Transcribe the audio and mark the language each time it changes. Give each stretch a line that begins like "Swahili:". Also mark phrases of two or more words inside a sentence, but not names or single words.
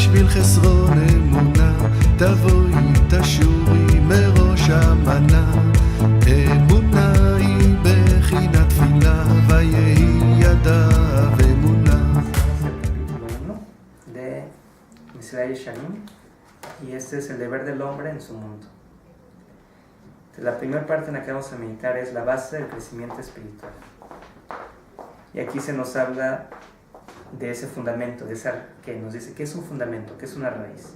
Hebrew: חסרון אמונה, תבואי תשורי מראש המנה. אמונה היא בחינת תפילה, ויהי ידיו אמונה.
Spanish: de Mesilat Yesharim, y este es el deber del hombre en su mundo. Entonces, la primera parte en la que vamos a meditar es la base del crecimiento espiritual. Y aquí se nos habla de ese fundamento, de esa que nos dice qué es un fundamento, qué es una raíz.